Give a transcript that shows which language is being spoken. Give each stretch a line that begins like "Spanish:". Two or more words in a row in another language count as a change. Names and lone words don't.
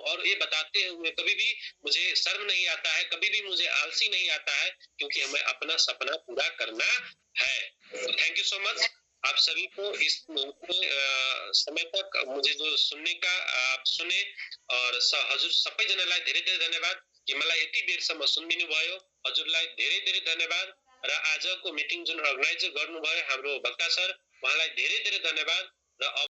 Hindi: और ये बताते हुए कभी भी मुझे शर्म नहीं आता है, कभी भी मुझे आलसी नहीं आता है, क्योंकि हमें अपना सपना पूरा करना है।
English: thank you so much
Hindi: आप सभी को इस समय तक मुझे जो सुनने का आप सुने।
Nepali: और हजुर सबैजनालाई धेरै धेरै धन्यवाद कि मलाई यति बेरसम्म सुनिदिनु भयो। हजुरलाई धेरै धेरै धन्यवाद। र आजको मिटिङ जुन अर्गनाइज गर्नुभयो हाम्रो भक्ता सर, उहाँलाई धेरै धेरै धन्यवाद। र